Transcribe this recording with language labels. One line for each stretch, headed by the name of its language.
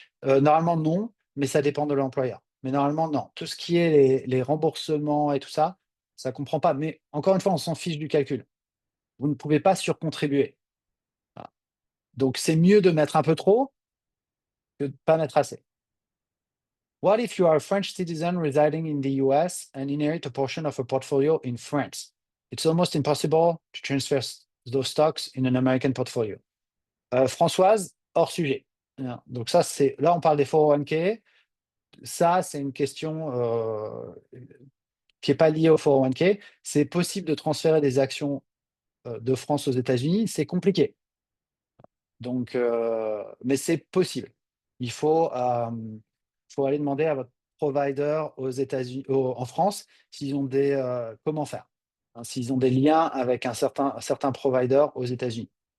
French: Normalement non, mais ça dépend de l'employeur. Mais normalement non. Tout ce qui est les remboursements et tout ça, ça comprend pas. Mais encore une fois, on s'en fiche du calcul. Vous ne pouvez pas surcontribuer. Voilà. Donc c'est mieux de mettre un peu trop que de pas mettre assez.
English: What if you are a French citizen residing in the US and inherit a portion of a portfolio in France? It's almost impossible to transfer those stocks in an American portfolio.
French: Françoise, hors sujet. Hein, donc ça, là, on parle des 401(k). Ça, c'est une question qui n'est pas liée au 401(k). C'est possible de transférer des actions de France aux États-Unis. C'est compliqué. Donc, mais c'est possible. Il faut aller demander à votre provider aux États-Unis, en France, s'ils ont comment faire, hein, s'ils ont des liens avec un certain provider aux États-Unis.